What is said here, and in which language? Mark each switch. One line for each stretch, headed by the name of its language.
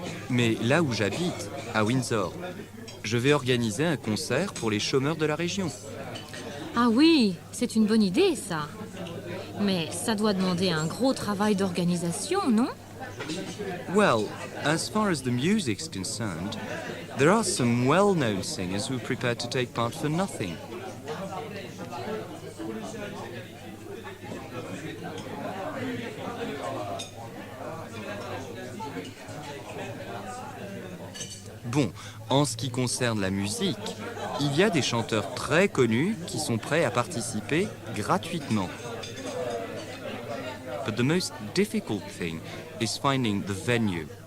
French: Mais là où j'habite, à Windsor, je vais organiser un concert pour les chômeurs de la région. Ah oui, c'est une bonne idée, ça. Mais ça doit demander un gros travail d'organisation, non?
English: Well, as far as the music's concerned, there are some well-known singers who are prepared to take part for nothing.
French: Bon, en ce qui concerne la musique, il y a des chanteurs très connus qui sont prêts à participer gratuitement.
English: But the most difficult thing is finding the venue.